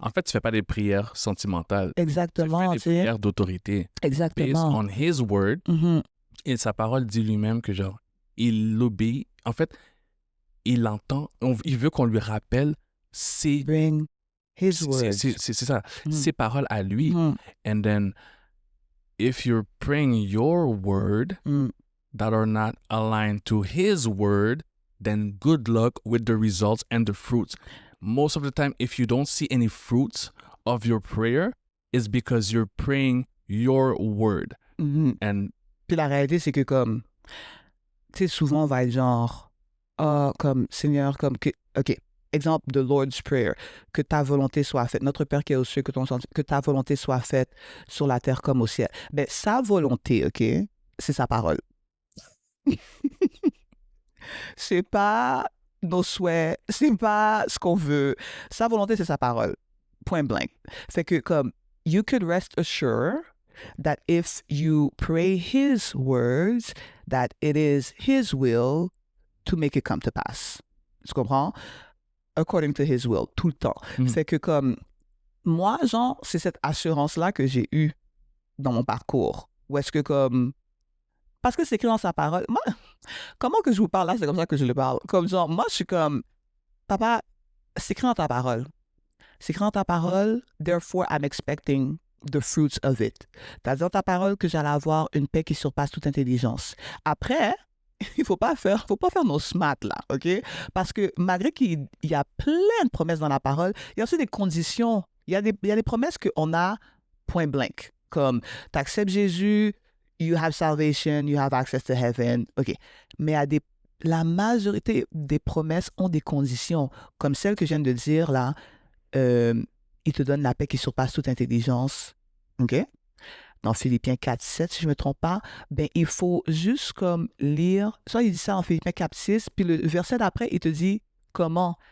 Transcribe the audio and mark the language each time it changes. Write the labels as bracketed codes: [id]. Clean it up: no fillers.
[fr] En fait, tu fais pas des prières sentimentales. Tu Exactement, fais des tu sais. prières d'autorité. Based Exactement. [en] on His word. Mhm. [fr] Et sa parole dit lui-même que, genre, il l'obéit. En fait, il entend, il veut qu'on lui rappelle ses... [en] Bring his words. [fr] C'est ça, Mhm. ses paroles à lui. Mhm. [en] And then, if you're praying your word Mhm. that are not aligned to his word, then good luck with the results and the fruits. Most of the time, if you don't see any fruits of your prayer, it's because you're praying your word. Mhm. And [fr] Puis la réalité, c'est que comme, tu sais, souvent, on va être genre, ah, comme, Seigneur, comme, OK, exemple de Lord's Prayer, que ta volonté soit faite. Notre Père qui est aux cieux, que ta volonté soit faite sur la terre comme au ciel. Ben, sa volonté, OK, c'est sa parole. C'est pas nos souhaits, c'est pas ce qu'on veut. Sa volonté, c'est sa parole. Point blank. [en] Fait que, comme, you could rest assured that if you pray his words, that it is his will to make it come to pass. [fr] Tu comprends? [en] According to his will, [fr] tout le temps. Mhm. Fait que comme, moi, genre, c'est cette assurance-là que j'ai eue dans mon parcours. Où est-ce que comme, parce que c'est écrit dans sa parole. Moi, comment que je vous parle là, c'est comme ça que je le parle. Comme genre, moi, je suis comme, papa, c'est écrit dans ta parole. C'est écrit dans ta parole, [en] therefore I'm expecting the fruits of it. [fr] T'as dit dans ta parole que j'allais avoir une paix qui surpasse toute intelligence. Après, il faut pas faire nos smart là, OK? Parce que malgré qu'il y a plein de promesses dans la parole, il y a aussi des conditions. Il y a des promesses qu'on a point blank. [en] Comme, [fr] t'acceptes Jésus, [en] you have salvation, you have access to heaven. OK. [fr] Mais la majorité des promesses ont des conditions. Comme celle que je viens de dire là, il te donne la paix qui surpasse toute intelligence. OK? Dans Philippiens 4:7, si je ne me trompe pas, ben, il faut juste comme lire, soit il dit ça en Philippiens 4:6, puis le verset d'après, il te dit comment?